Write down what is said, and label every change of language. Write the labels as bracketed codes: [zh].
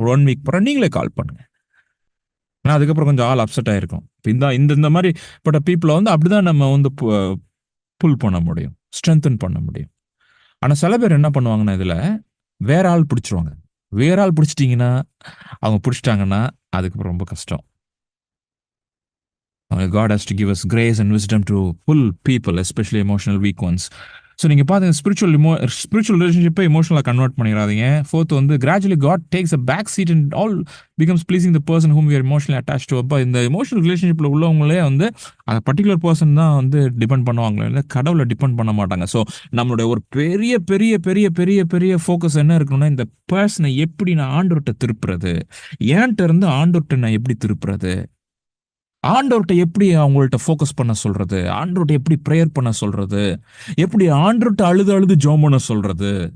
[ta] ஒரு 1 வீக் பிறகு நீங்களே கால் பண்ணுங்க. ஆனால் அதுக்கப்புறம் கொஞ்சம் ஆள் அப்செட் ஆகிருக்கும். இப்போ இந்த மாதிரி பட்ட பீப்புளை வந்து அப்படிதான் நம்ம வந்து புல் பண்ண முடியும், ஸ்ட்ரென்தன் பண்ண முடியும். ஆனால் சில பேர் என்ன பண்ணுவாங்கன்னா, இதில் வேற ஆள் பிடிச்சிருவாங்க. வேற ஆள் பிடிச்சிட்டிங்கன்னா, அவங்க பிடிச்சிட்டாங்கன்னா அதுக்கப்புறம் ரொம்ப கஷ்டம். [en] God has to give us grace and wisdom to pull people, especially emotional weak ones. [ta] So நீங்கள் பார்த்தீங்க, ஸ்பிரிச்சுவல் ரிலேஷன்ஷிப்பை எமோஷனலாக கன்வெர்ட் பண்ணிடாதீங்க. [en] Fourth வந்து gradually god takes a back seat and all becomes pleasing the person whom we are emotionally attach to. [ta] அப்போ இந்த emotional ரிலேஷன்ஷிப்பில் உள்ளவங்களே வந்து அந்த பர்டிகுலர் பர்சன் தான் வந்து டிபெண்ட் பண்ணுவாங்களே, இல்லை கடவுளை டிபெண்ட் பண்ண மாட்டாங்க. ஸோ நம்மளுடைய ஒரு பெரிய பெரிய பெரிய பெரிய பெரிய ஃபோக்கஸ் என்ன இருக்கணும்னா, இந்த பர்சனை எப்படி நான் ஆண்டவர்கிட்ட திருப்புறது, ஏன்ட்ட இருந்து ஆண்டவர்கிட்ட நான் எப்படி திருப்புறது, ஆண்டவர்கிட்ட எப்படி அவங்கள்ட்ட ஃபோக்கஸ் பண்ண சொல்றது, ஆண்டவர்கிட்ட எப்படி ப்ரேயர் பண்ண சொல்றது, எப்படி ஆண்டவர்கிட்ட அழுது ஜெபம் பண்ண சொல்றது.